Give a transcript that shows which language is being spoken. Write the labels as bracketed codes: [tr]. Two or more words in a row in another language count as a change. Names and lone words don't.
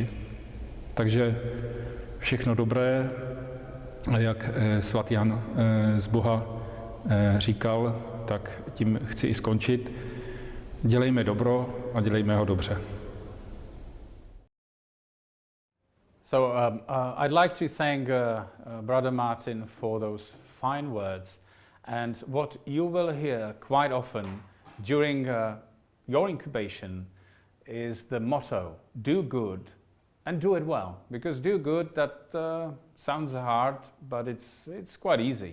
[cs] Takže všechno dobré, a jak svatý Jan z Boha říkal, tak tím chci i skončit. Dělejme dobro a dělejme ho dobře. [en] So I'd like to thank Brother Martin for those fine words. And what you will hear quite often during your incubation is the motto, do good and do it well. Because do good, that sounds hard, but it's quite easy.